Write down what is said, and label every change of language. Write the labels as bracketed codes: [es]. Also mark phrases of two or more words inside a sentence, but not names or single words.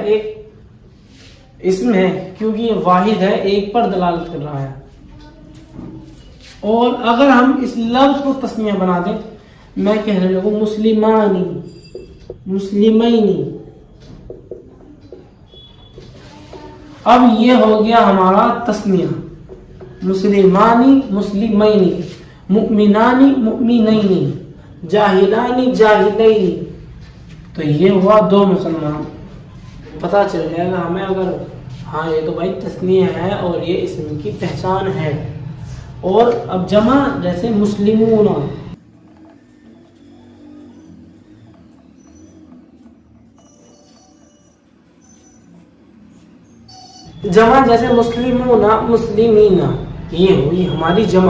[ur] ایک اسم ہے، کیونکہ یہ واحد ہے، ایک پر دلالت کر رہا ہے. اور اگر ہم اس لفظ کو تسنیہ بنا دیں، میں کہنے لگوں [ar] مسلمانی، مسلمینی، [ur] اب یہ ہو گیا ہمارا تسنیہ. [ar] مسلمانی، مسلمینی، مؤمنانی، مؤمنینی، جاہلانی، جاہلینی. [ur] تو یہ ہوا دو مسلمان. پتہ چل جائے گا ہمیں اگر ہاں یہ تو بھائی تسنیہ ہے اور یہ اسم کی پہچان ہے. اور اب جمع جیسے مسلمون، جمع جیسے [ar] مسلمون، مسلمین، [ur] یہ ہوئی ہماری جمع.